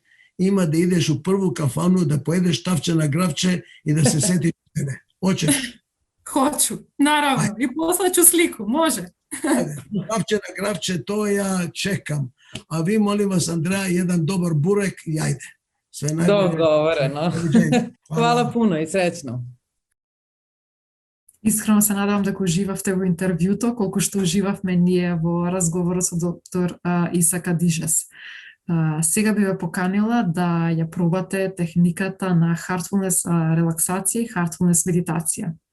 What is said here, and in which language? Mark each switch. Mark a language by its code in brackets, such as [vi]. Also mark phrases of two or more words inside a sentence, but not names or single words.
[sr] Ima da ideš u prvu kafanu, da pojedeš tavče na gravče i da se setiš mene. Hoćeš? Hoću, naravno. Ajde. I poslaću sliku, može. Ajde, tavče na gravče, to ja čekam. A vi, molim vas, Andreja, jedan dobar burek i ajde. Dogovoreno. Hvala puno i srećno. [mk] Искрено се надевам дека уживавте во интервјуто, колку што уживавме ние во разговорот со доктор Исак Адижес. Сега би ве поканила да ја пробате техниката на Heartfulness релаксација и Heartfulness медитација.